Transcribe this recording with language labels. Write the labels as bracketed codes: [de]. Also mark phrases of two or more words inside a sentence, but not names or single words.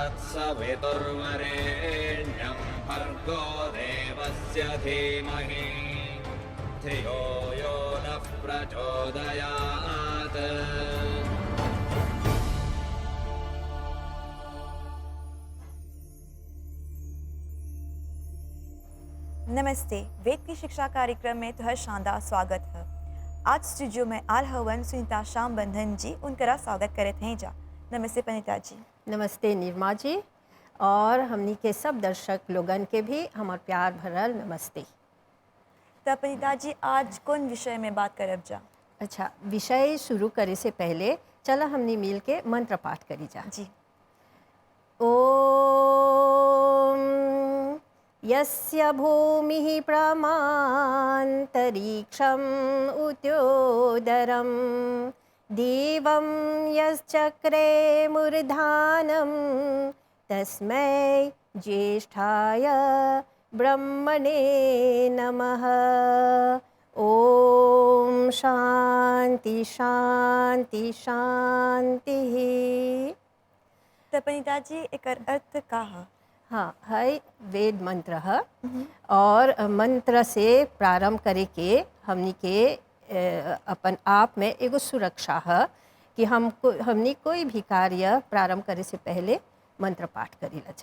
[sa] सवितुर्वरेण्यं भर्गो देवस्य धीमहि धियो यो नः प्रचोदयात्। [bho] नमस्ते, वेद की शिक्षा कार्यक्रम में तुहर शानदार स्वागत है। आज स्टूडियो में आल हवन सुनीता श्याम बंधन जी उनकरा स्वागत करत हैं जा। नमस्ते पनिता जी। नमस्ते निर्मा जी, और हमनी के सब दर्शक लोगन के भी हमार प्यार भरल नमस्ते। तो पनिता जी आज कौन विषय में बात करब जा? अच्छा, विषय शुरू करे से पहले चला हमनी मिल के मंत्र पाठ करी जा। जी। [sa] ओम यस्य भूमिः प्रमान्तरिक्षम् उद्योदरं देवं यश्चक्रे मूर्धानं तस्मै ज्येष्ठाय ब्रह्मणे नमः। ओम शांति शांति शांतिः। [bho] तो पनिता जी एक अर्थ का है? हाँ, है वेद मंत्र है, और मंत्र से प्रारंभ करे के हमनी के अपन आप में एगो सुरक्षा है कि हमनी कोई भी कार्य प्रारंभ करे से पहले मंत्र पाठ करी जा।